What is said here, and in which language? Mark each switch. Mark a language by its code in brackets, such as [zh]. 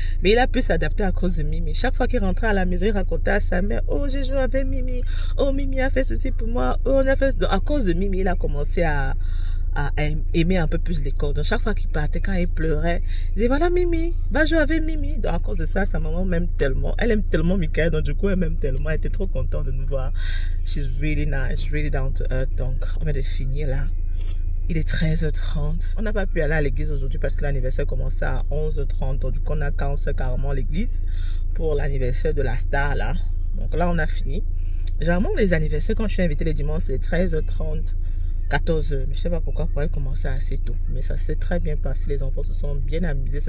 [fr] Mais il a pu s'adapter à cause de Mimi. Chaque fois qu'il rentrait à la maison, il racontait à sa mère, oh j'ai joué avec Mimi, oh Mimi a fait ceci pour moi, oh on a fait... Donc, à cause de Mimi, il a commencé à aimer un peu plus l'école. Donc chaque fois qu'il partait, quand il pleurait, il disait voilà Mimi, va jouer avec Mimi. Donc à cause de ça, sa maman m'aime tellement. Elle aime tellement Michael, donc du coup elle m'aime tellement. Elle était trop contente de nous voir. [en] She's really nice, really down to earth. [fr] Donc on vient de finir là. Il est 13h30. On n'a pas pu aller à l'église aujourd'hui parce que l'anniversaire commençait à 11h30. Donc du coup on a cancellé carrément l'église pour l'anniversaire de la star là. Donc là on a fini. Généralement les anniversaires quand je suis invitée les dimanches c'est 13h30. 14h, mais je sais pas pourquoi pourrait commencer assez tôt, mais ça s'est très bien passé, les enfants se sont bien amusés.